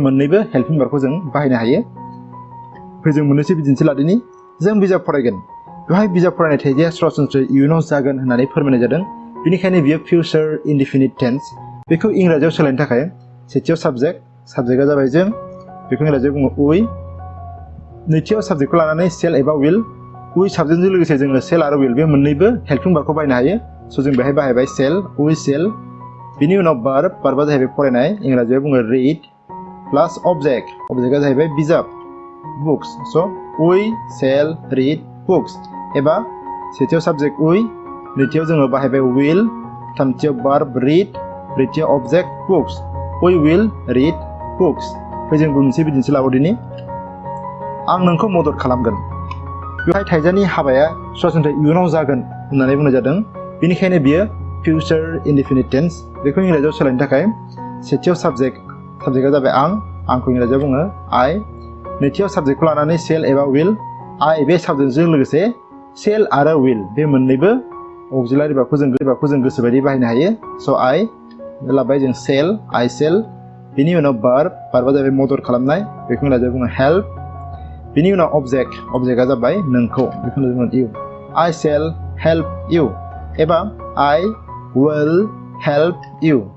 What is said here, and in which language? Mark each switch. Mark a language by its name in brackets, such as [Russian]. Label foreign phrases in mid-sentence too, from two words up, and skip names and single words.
[Bodo] मोननैबो [English] helping verb-khou [Bodo] जों बाहायनो हायो फै जों मोननैसो बिदिन्थि लादिनि जों बिजाब फरायगोन बेवहाय बिजाब फरायनाय थाइजाया सरासनस्रायै इयुनाव जागोन होननानै फोरमायनाय जादों बेनिखायनो बियो फ्यूचर [English] indefinite tense [Bodo] बेखौ इंराजियाव सोलायनो थाखाय सेथियाव साबजेक्टआ जाबाय जों बेखौ इंराजियाव बुङो वी नैथियाव साबजेक्टखौ लानानै सेल एबा विल वी साबजेक्टजों लोगोसे जोङो सेल आरो विल बे मोननैबो [English] helping verb-khou [Bodo] बाहायनो हायो स' जों बेहाय बाहायबाय सेल [English] we shall [Bodo] बिनि उनाव भार्बा जाहैबाय फरायनाय इंराजियाव बुङो [English] read plus [Bodo] अबजेक्टआ जाहैबाय बिजाब बुक्स स' [English] we shall read books [Bodo] एबा सेथियाव साबजेक्ट वी नैथियाव जोङो बाहायबाय विल थामथियाव [English] verb read [Bodo] ब्रैथियाव [English] object books we will read books [Bodo] फै जों मोनसे बिदिन्थि लाबावदिनि आं नोंखौ मदद खालामगोन बेवहाय थाइजानि हाबाया सरासनस्रायै इयुनाव जागोन होननानै बुंनाय जादों बेनिखायनो बियो [English] future indefinite tense [Bodo] बेखौ इंराजियाव सोलायनो थाखाय सेथियाव साबजेक्टआ जाबाय आंखौ इंराजियाव बुङो आइ नैथियाव साबजेक्टखौ लानानै सेल एबा विल आइ बे साबजेक्टजों लोगोसे सेल आरो विल बे मोननैबो [English] auxiliary verb-khou [Bodo] जों गोसोबायदि बाहायनो हायो स' आइ लाबाय जों सेल [English] I shall [Bodo] बिनि उनाव भार्बा जाबाय मदद खालामनाय बेखौ इंराजियाव बुङो हेल्प बिनि उनाव अबजेक्टआ जाबाय नोंखौ बेखौनो बुङो इउ [English] I shall help you [Bodo] एबा [English] I will help you